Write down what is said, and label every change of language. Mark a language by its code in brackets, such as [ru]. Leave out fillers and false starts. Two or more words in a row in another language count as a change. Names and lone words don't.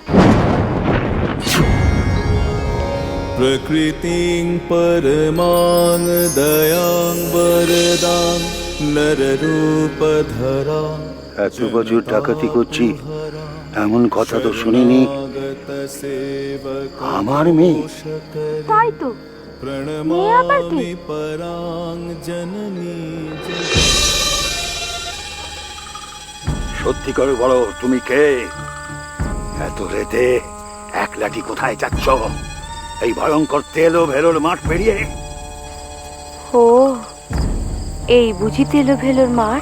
[sa] प्रकृतिं परमां दयां वरदां नररूपधरा। [bn] এত বছর ডাকাতি করছি এমন কথা তো শুনিনি। আমার মেয়ে? তাই তো, মেয়ে আবার কে? [sa] प्रणमामि परां जननी। [bn] সত্যি করে বলো তুমি কে? এত রেতে একলাটি কোথায় যাচ্ছ এই ভয়ঙ্কর তেলো ভেলোর মাঠ পেরিয়ে? ও এই বুঝি তেলো ভেলোর মাঠ?